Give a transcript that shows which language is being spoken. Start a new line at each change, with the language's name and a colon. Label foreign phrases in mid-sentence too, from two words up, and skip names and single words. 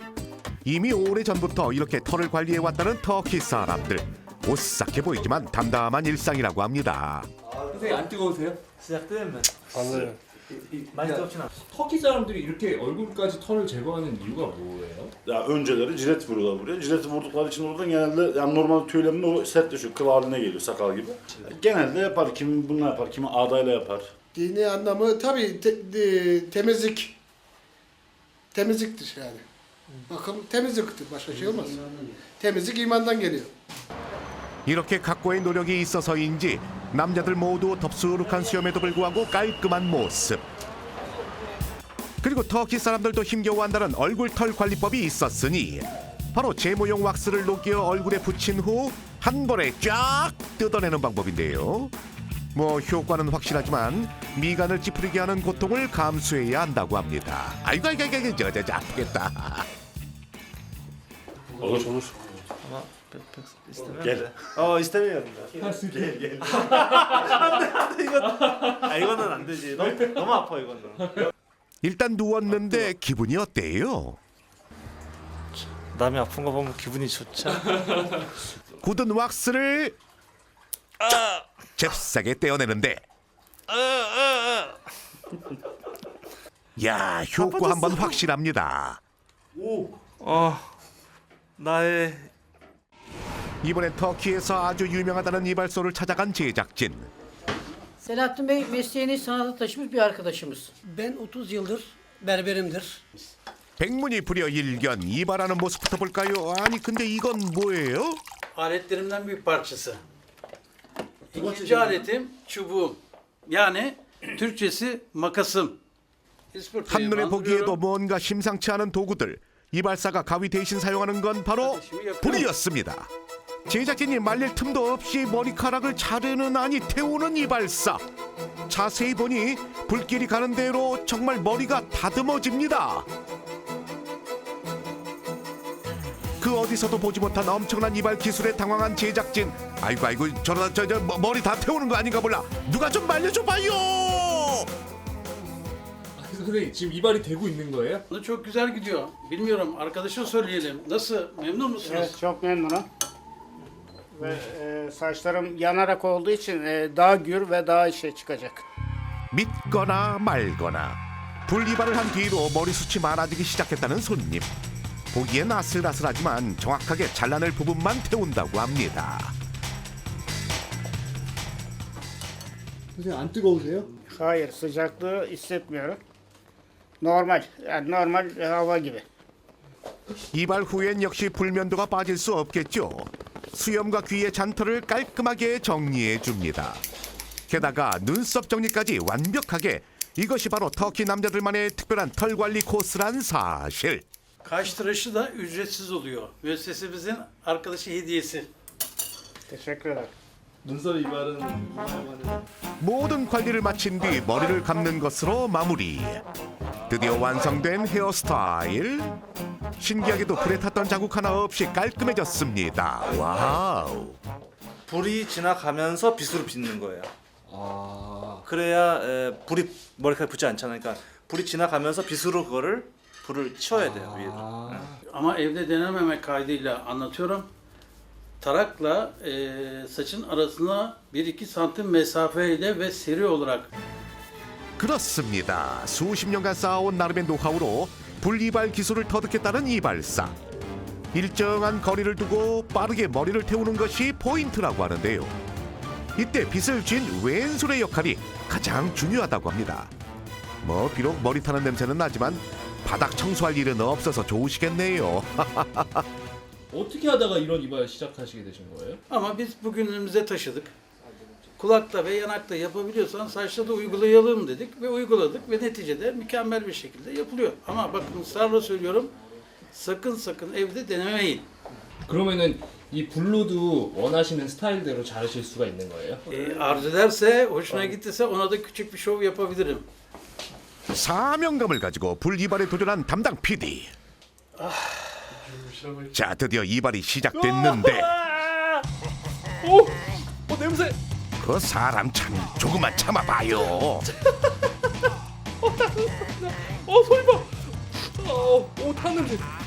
Korean: 이미 오래전부터 이렇게 털을 관리해왔다는 터키 사람들. 오싹해 보이지만 담담한 일상이라고 합니다. 선생님 안 뜨거우세요? 시작되면
Turkish: Anlıyorum.
Korean: 많이 뜨겁진 않아. 터키 사람들이 이렇게 얼굴까지 털을 제거하는 이유가 뭐예요?
Turkish: Ya önceleri jilet vuruyorlar buraya. Jileti vurdukları için orada genelde yani normal tüylerin o sertleşiyor, kıl haline geliyor sakal gibi. Genelde yapar. Kimi bununla yapar, kimi ağdayla yapar. Dini anlamı tabii temizlik. Temizliktir yani. Bakım temizliktir. Başka şey olmaz. Temizlik imandan geliyor.
Korean: 이렇게 각고의 노력이 있어서인지 남자들 모두 덥수룩한 수염에도 불구하고 깔끔한 모습. 그리고 터키 사람들도 힘겨워한다는 얼굴 털 관리법이 있었으니 바로 제모용 왁스를 녹여 얼굴에 붙인 후 한 번에 쫙 뜯어내는 방법인데요. 뭐 효과는 확실하지만 미간을 찌푸리게 하는 고통을 감수해야 한다고 합니다. 아이고 저 아프겠다.
Turkish: Olur. Ama pek istemiyorum. Gel. istemiyorum da. Gel.
Korean: 안돼 이거는 안 되지. 너무 아파 이거는. 일단 누웠는데 기분이 어때요? 남이 아픈 거 보면 기분이 좋죠. 굳은 왁스를 잽싸게 떼어내는데 야 효과 한번 확실합니다. 나의 이번엔 터키에서 아주 유명하다는 이발소를 찾아간 제작진.
Turkish: Selahattin Bey mesleğini sanata taşımış bir arkadaşımız. Ben 30 yıldır berberimdir.
Korean: 백문이 불여일견 이발하는 모습부터 볼까요? 아니 근데 이건 뭐예요?
Turkish: Aletlerimden bir parçası. İkinci aletim çubuğum. Yani Türkçesi makasım.
Korean: 한눈에 보기에도 뭔가 심상치 않은 도구들. 이발사가 가위 대신 사용하는 건 바로 불이었습니다. 제작진이 말릴 틈도 없이 머리카락을 자르는 아니 태우는 이발사. 자세히 보니 불길이 가는 대로 정말 머리가 다듬어집니다. 그 어디서도 보지 못한 엄청난 이발 기술에 당황한 제작진. 아이고 저러다 저 머리 다 태우는 거 아닌가 몰라. 누가 좀 말려줘봐요. 선생님 지금 이발이 되고 있는 거예요?
Turkish: Çok güzel gidiyor. Bilmiyorum arkadaşa söyleyelim. Nasıl? Memnun musunuz? Evet, çok memnunum. Ve saçlarım yanarak olduğu için daha gür ve daha çıkacak.
Korean: 믿거나 말거나 분리발을 한 뒤로 머리숱이 많아지기 시작했다는 손님. 보기엔 아슬아슬하지만 정확하게 잘라낼 부분만 태운다고 합니다. 선생님 안 뜨거우세요?
Turkish: Hayır, sıcaklığı hissetmiyorum. Normal, yani normal hava gibi.
Korean: 이발 후엔 역시 불면도가 빠질 수 없겠죠. 수염과 귀의 잔털을 깔끔하게 정리해 줍니다. 게다가 눈썹 정리까지 완벽하게. 이것이 바로 터키 남자들만의 특별한 털 관리 코스란 사실.
Turkish: Kaş tıraşı da ücretsiz oluyor. Müessesemizin arkadaşı hediyesi. Teşekkür ederim.
Korean: 눈썹 이발은 모든 관리를 마친 뒤 머리를 감는 것으로 마무리. 드디어 완성된 헤어스타일. 신기하게도 불에 탔던 자국 하나 없이 깔끔해졌습니다. 와우. 불이 지나가면서 빗으로 빗는 거예요. 그래야 불이 머리카락에 붙지 않잖아요. 그러니까 불이 지나가면서 빗으로 그거를 불을 치워야 돼요 위에도.
Turkish: Ama evde denememek kaydıyla anlatıyorum. Tarakla saçın arasına 1-2 santim mesafeyle ve seri olarak.
Korean: 그렇습니다. 수십 년간 쌓아온 나름의 노하우로 분리발 기술을 터득했다는 이발사. 일정한 거리를 두고 빠르게 머리를 태우는 것이 포인트라고 하는데요. 이때 빗을 쥔 왼손의 역할이 가장 중요하다고 합니다. 뭐 비록 머리 타는 냄새는 나지만 바닥 청소할 일은 없어서 좋으시겠네요. 어떻게 하다가 이런 이발 시작하시게 되신 거예요?
Turkish: Ama biz bugünümüze taşıdık. Kulakta ve yanakta yapabiliyorsan saçta da uygulayalım dedik ve uyguladık ve neticede mükemmel bir şekilde yapılıyor. Ama bakın ısrarla söylüyorum, sakın evde denemeyin.
Korean: 그러면은 이 불로도 원하시는 스타일대로 자르실 수가 있는 거예요?
Turkish: Arzu ederse, hoşuna gittiyse ona da küçük bir şov yapabilirim.
Korean: 사명감을 가지고 불 이발에 도전한 담당 PD. 자, 드디어 이발이 시작됐는데. 냄새. 그 사람 참 조금만 참아봐요. 소리 봐. 탄 냄새.